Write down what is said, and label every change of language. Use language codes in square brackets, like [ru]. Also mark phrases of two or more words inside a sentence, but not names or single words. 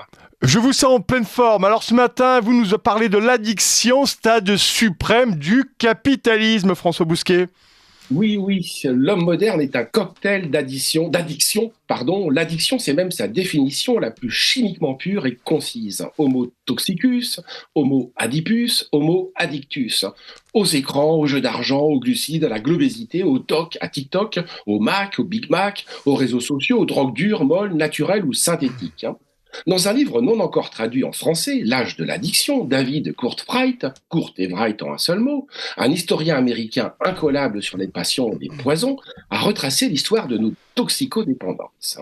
[fr] Je vous sens en pleine forme. Alors ce matin, vous nous parlez de l'addiction, stade suprême du capitalisme, François Bousquet. Oui, l'homme moderne est un cocktail d'addiction. L'addiction, c'est même sa définition la plus chimiquement pure et concise. [la] Homo toxicus, homo adipus, homo addictus. [fr] Aux écrans, aux jeux d'argent, aux glucides, à la globésité, au TOC, à TikTok, au Mac, au Big Mac, aux réseaux sociaux, aux drogues dures, molles, naturelles ou synthétiques. Dans un livre non encore traduit en français, L'âge de l'addiction, David Courtwright, Court et Wright en un seul mot, un historien américain incollable sur les passions et les poisons, a retracé l'histoire de nos toxicodépendances.